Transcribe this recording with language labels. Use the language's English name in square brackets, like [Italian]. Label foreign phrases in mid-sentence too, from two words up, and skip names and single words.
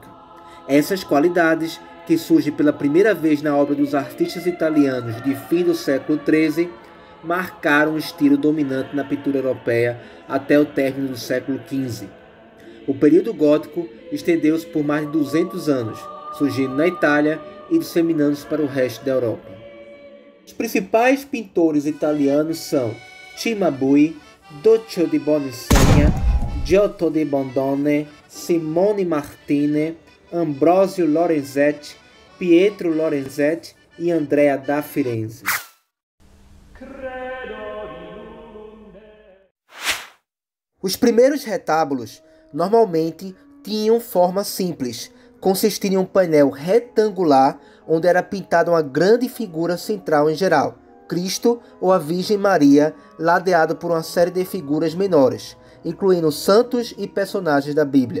[Portuguese] Essas qualidades, que surgem pela primeira vez na obra dos artistas italianos de fim do século XIII, marcaram o estilo dominante na pintura europeia até o término do século XV. O período gótico estendeu-se por mais de 200 anos, surgindo na Itália e disseminando-se para o resto da Europa. Os principais pintores italianos são Cimabue, Duccio di Boninsegna, Giotto di Bondone, Simone Martini, Ambrosio Lorenzetti, Pietro Lorenzetti e Andrea da Firenze. Os primeiros retábulos normalmente tinham forma simples, consistindo em um painel retangular onde era pintada uma grande figura central em geral, Cristo ou a Virgem Maria, ladeado por uma série de figuras menores, incluindo santos e personagens da Bíblia.